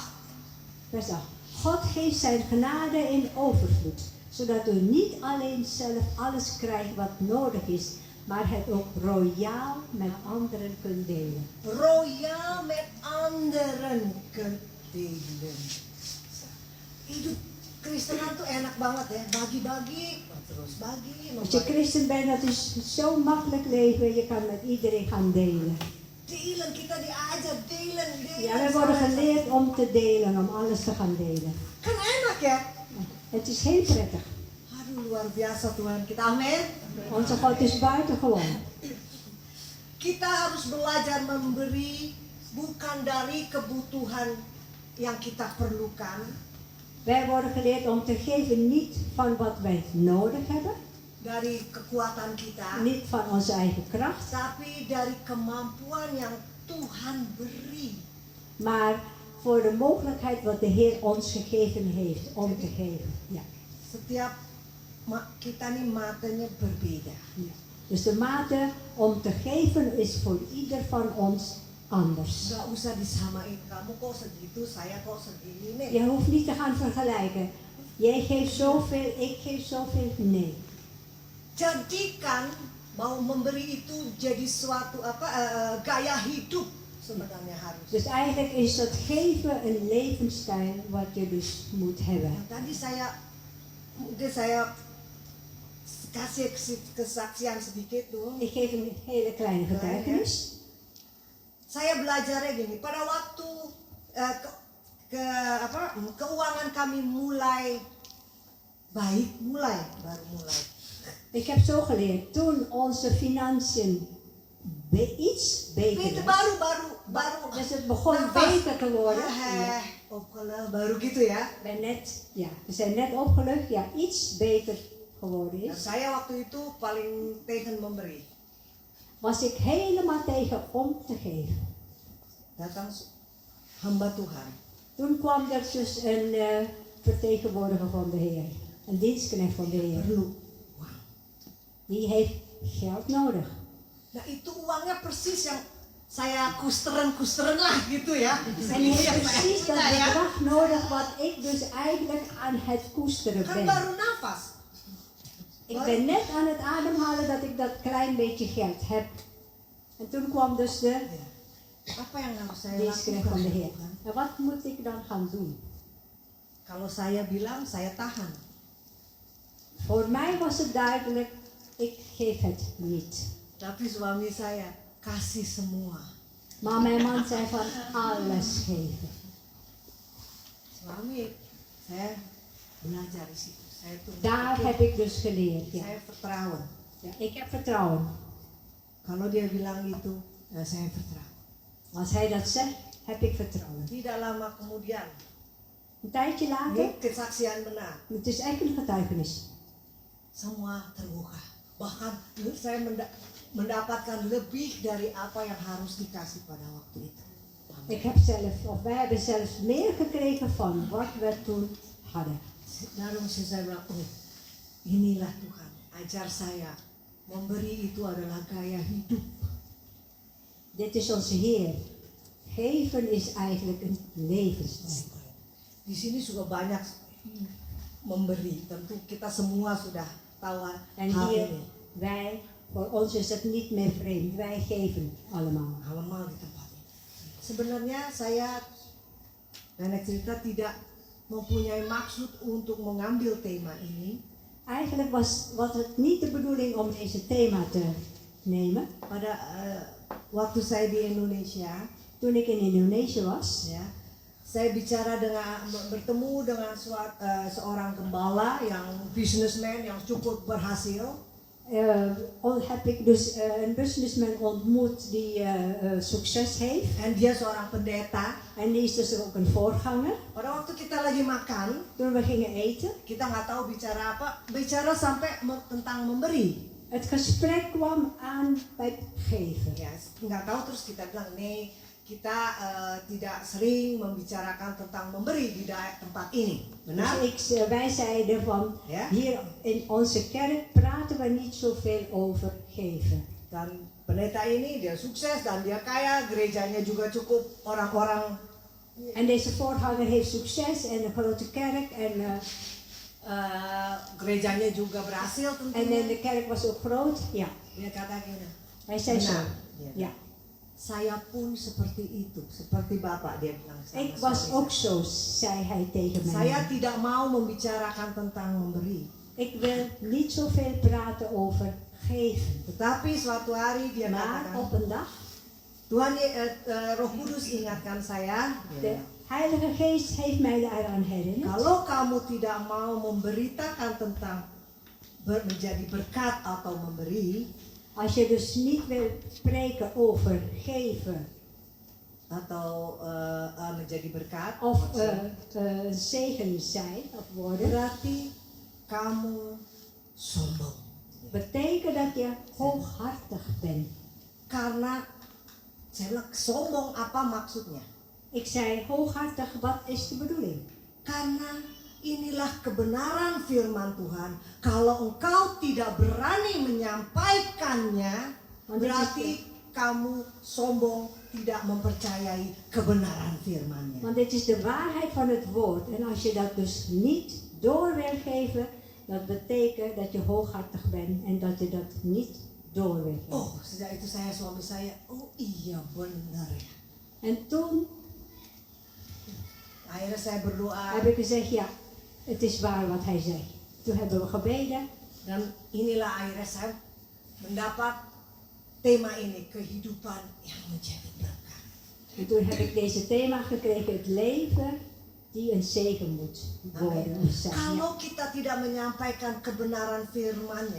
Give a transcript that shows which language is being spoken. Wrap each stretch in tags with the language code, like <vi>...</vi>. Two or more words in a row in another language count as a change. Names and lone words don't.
<nl>Vers 8. God geeft zijn genade in overvloed, zodat u niet alleen zelf alles krijgt wat nodig is, maar het ook royaal met anderen kunt delen. Royaal met anderen kunt delen.</nl> <id>Hidup Kristenan tuh enak banget ya, bagi-bagi, terus bagi.</id> <nl>Als je christen bent, dat is zo makkelijk leven, je kan met iedereen gaan delen. Delen,</nl> <id>kita diajar delen.</id> <nl>Ja, we worden geleerd om te delen, om alles te gaan delen.</nl> <id>Kan enak ya?</id> <nl>Het is heel prettig.</nl> <id>Aduh, luar biasa Tuhan kita, amin.</id> <nl>Onze God is buitengewoon.</nl> <id>Kita harus belajar memberi bukan dari kebutuhan yang kita perlukan,</id> <nl>Wij worden geleerd om te geven niet van wat wij nodig hebben,</nl> <id>dari kekuatan kita,</id> <nl>niet van onze eigen kracht,</nl> <id>tapi dari kemampuan yang Tuhan beri.</id> <nl>maar voor de mogelijkheid wat de Heer ons gegeven heeft om te geven. Ja.</nl> <id>Setiap kita nih matanya berbeda.</id> <nl>Ja. Dus de mate om te geven is voor ieder van ons anders.</nl> <id>Gak usah disamain, kamu kok segitu, saya kok segini.</id> <nl>Nee. Je hoeft niet te gaan vergelijken. Jij geeft zoveel, ik geef zoveel. Nee.</nl> <id>Jadikan mau memberi itu jadi suatu gaya hidup sebenarnya harus.</id> <nl>Dus eigenlijk is dat geven een levensstijl wat je dus moet hebben.</nl> <id>Tadi saya kasih kesaksian sedikit tuh.</id> <nl>Ik geef een hele kleine getuigenis.</nl> <id>Saya belajarnya gini, pada waktu keuangan kami mulai baik, baru mulai.</id> <nl>Ik heb zo geleerd, toen onze financiën iets beter was. Dus het begon beter te worden. Ja.</nl> <id>Baru gitu ya.</id> <nl>We zijn net opgelucht, ja, iets beter geworden</nl> <id>Nah,</id> <nl>is.</nl> <id>saya waktu itu paling tegen memberi.</id> <nl>Was ik helemaal tegen om te geven.</nl> <id>Datang hamba Tuhan.</id> <nl>Toen kwam er dus een vertegenwoordiger van de Heer, een dienstknecht van de Heer.</nl> <id>Perlu. Wow.</id> <nl>Die heeft geld nodig.</nl> <id>Nah itu uangnya persis yang saya kusteren lah gitu ya.</id> <nl>En die heeft precies dat bedrag nodig wat ik dus eigenlijk aan het koesteren</nl> <id>Kan</id> <nl>ben.</nl> <id>baru nafas.</id> <nl>Ik ben net aan het ademhalen dat ik dat klein beetje geld heb. En toen kwam dus de</nl> <id>Apa yang harus saya</id> <nl>dienstknecht van de Heer.</nl> <id>lakukan?</id> <nl>En wat moet ik dan gaan doen?</nl> <id>Kalau saya bilang saya tahan.</id> <nl>Voor mij was het duidelijk, ik geef het niet.</nl> <id>Tapi suami saya kasih semua.</id> <nl>Maar mijn man zei van alles geven.</nl> <id>Suami saya belajar di situ. Saya tuh</id> <nl>Daar heb ik dus geleerd. Ja.</nl> <id>saya vertrouwen.</id> <nl>Ja, ik heb vertrouwen.</nl> <id>Kalau dia bilang gitu, ya saya vertrouwen.</id> <nl>Als hij dat zegt, heb ik vertrouwen.</nl> <id>Tidak lama kemudian</id> <nl>Een tijdje later,</nl> <id>Ini kesaksian benar.</id> <nl>het is echt een getuigenis.</nl> <id>Semua terbuka. Bahkan saya mendapatkan lebih dari apa yang harus dikasih pada waktu itu.</id> <nl>Wij hebben zelfs meer gekregen van wat we toen hadden.</nl> <id>Daarom saya bilang, oh inilah Tuhan, ajar saya memberi itu adalah gaya hidup.</id> <nl>Dit is onze Heer. Geven is eigenlijk een levensstijl.</nl> <id>Di sini juga banyak memberi. Tentu kita semua sudah tahu</id> <nl>En</nl> <id>hal</id> <nl>hier,</nl> <id>ini.</id> <nl>voor ons is het niet meer vreemd. Wij geven allemaal.</nl> <id>Allemaal di tempat ini. Sebenarnya saya nenek cerita tidak mempunyai maksud untuk mengambil tema ini.</id> <nl>Eigenlijk was het niet de bedoeling om deze thema te nemen.</nl> <id>Pada waktu saya di Indonesia,</id> <nl>Toen ik in Indonesië was,</nl> <id>ya, saya bertemu dengan seorang gembala yang businessman yang cukup berhasil.</id> <nl>heb ik dus een businessman ontmoet die succes heeft.</nl> <id>En dia seorang pendeta.</id> <nl>En die is dus ook een voorganger.</nl> <id>Pada waktu kita lagi makan,</id> <nl>Toen we gingen eten,</nl> <id>kita nggak tahu bicara apa, bicara sampai tentang memberi.</id> <nl>het gesprek kwam aan bij geven.</nl> <id>Ya, nggak tahu terus kita bilang nee, kita tidak sering membicarakan tentang memberi di tempat ini. Benar?</id> <nl>Dus wij zeiden van, Ja. hier in onze kerk praten we niet zoveel over geven.</nl> <id>Dan pendeta ini dia sukses dan dia kaya, gerejanya juga cukup orang-orang.</id> <nl>En deze voorganger heeft succes en een grote kerk en</nl> <id>Gerejanya juga berhasil tentunya.</id> <nl>de kerk was ook groot. Ja,</nl> <id>Dia kata gini,</id> <nl>hij zei zo.</nl> <id>benar.</id> <nl>Ja.</nl> <id>Saya pun seperti itu, seperti Bapak dia bilang sama</id> <nl>Ik was</nl> <id>suami</id> <nl>ook</nl> <id>saya.</id> <nl>zo, zei hij tegen mij.</nl> <id>Saya tidak mau membicarakan tentang memberi.</id> <nl>Ik wil niet zoveel praten over geven.</nl> <id>Tetapi suatu hari dia</id> <nl>Maar</nl> <id>katakan,</id> <nl>op een dag,</nl> <id>Tuhan Roh Kudus ingatkan saya,</id> <nl>de Heilige Geest heeft mij daaraan herinnerd.</nl> <id>kalau kamu tidak mau memberitakan tentang menjadi berkat atau memberi,</id> <nl>Als je dus niet wil spreken over geven</nl> <id>atau menjadi berkat,</id> <nl>of</nl> <id>maksudnya,</id> <nl>een zegen zijn of worden,</nl> <id>berarti kamu sombong.</id> <nl>betekent dat je hooghartig bent.</nl> <id>Karena saya bilang sombong apa maksudnya?</id> <nl>Ik zei hooghartig, wat is de bedoeling?</nl> <id>Karena inilah kebenaran firman Tuhan. Kalau engkau tidak berani menyampaikannya, berarti kamu sombong, tidak mempercayai kebenaran firman-Nya.</id> <nl>Want dit is de waarheid van het woord. En als je dat dus niet door wil geven, dat betekent dat je hooghartig bent en dat je dat niet door wil geven.</nl> <id>Oh, sejak itu suami saya, oh iya benar ya.</id> <nl>En toen</nl> <id>Akhirnya saya berdoa</id> <nl>heb ik gezegd, ja, het is waar wat hij zei. Toen hebben we gebeden.</nl> <id>dan inilah akhirnya saya mendapat tema ini, kehidupan yang menjadi berkat.</id> <nl>En toen heb ik deze thema gekregen, het leven die een zegen moet worden.</nl> <id>Amin.</id> <nl>Zijn.</nl> <id>Kalau kita tidak menyampaikan kebenaran firman-Nya,</id>